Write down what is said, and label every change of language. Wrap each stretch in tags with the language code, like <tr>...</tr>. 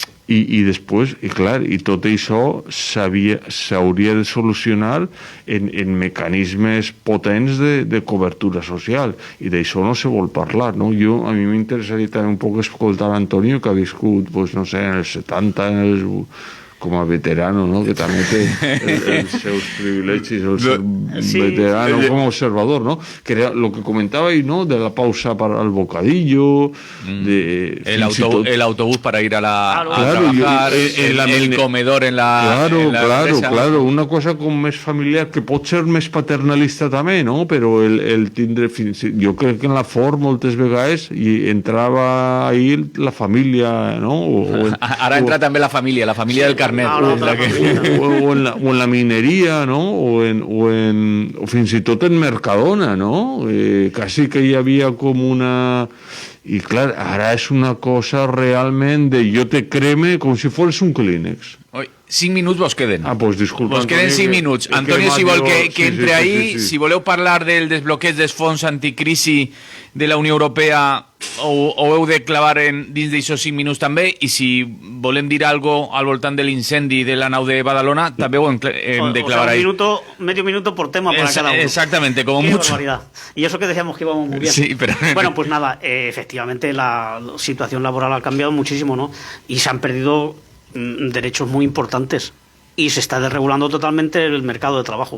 <ca>I després, i clar, i tot això s'hauria de solucionar en mecanismes potents de cobertura social, i d'això no se vol parlar, no? A mi m'interessaria també un poc escoltar Antonio, que ha viscut, pues, no sé, en els 70, com a veterano, no? Que també té els seus privilegis, el ser veterano com a observador, ¿no?</ca> <es>Que era lo que comentaba ahí, ¿no? De la pausa para el bocadillo, el autobús para ir a trabajar, el comedor en la empresa.</es> <ca>Claro, una cosa com més familiar, que pot ser més paternalista també, no? Però el tindre... Jo crec que en la Ford moltes vegades hi entrava ahí la família, no? Ara entra també la família del carnet. O en la mineria, no? O fins i tot en Mercadona, no? Quasi que hi havia com una... I clar, ara és una cosa realment de jo te creme com si fos un Kleenex. 5 minuts vos queden. Pues disculpa, vos queden 5 minuts. Antonio, si vol que entre ahí, si voleu parlar del desbloqueig dels fons anticrisi de la Unió Europea, ho heu de clavar dins d'aixòs 5 minuts també, i si volem dir algo al voltant de l'incendi de la nau de Badalona, també ho hem de clavar ahí.</ca> <es>Medio minuto por tema para cada uno. Exactamente, como Qué mucho. Barbaridad. Y eso que decíamos que íbamos muy bien. Sí, pero... Bueno, pues nada, efectivamente la situación laboral ha cambiado muchísimo, ¿no? Y se han perdido derechos muy importantes y se está desregulando totalmente el mercado de trabajo.</es>